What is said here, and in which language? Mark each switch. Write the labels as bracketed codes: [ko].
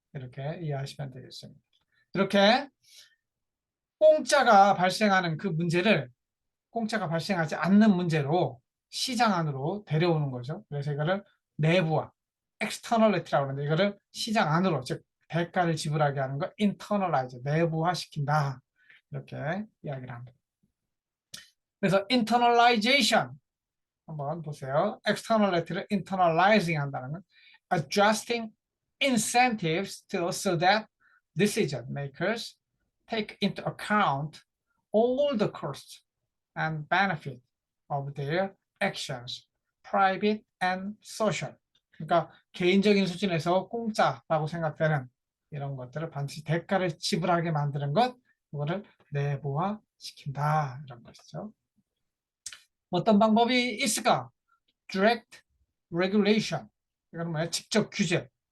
[ko] 이렇게 이해하시면 되겠습니다. 이렇게 공짜가 발생하는 그 문제를 공짜가 발생하지 않는 문제로 시장 안으로 데려오는 거죠. 그래서 이거를 내부화, externality라고 하는데 이거를 시장 안으로, 즉 대가를 지불하게 하는 거 internalize, 내부화시킨다. 이렇게 이야기를 합니다. 그래서 internalization 한번 보세요. [en] externality를 internalizing [ko] 한다는 건 [en] adjusting incentives so that decision makers take into account all the costs and benefit of their actions, private and social. [ko] 그러니까 개인적인 수준에서 공짜라고 생각되는 이런 것들을 반드시 대가를 지불하게 만드는 것, 그거를 내부화시킨다 이런 것이죠. 어떤 방법이 있을까? Direct regulation. 이거는 뭐야? 직접 규제.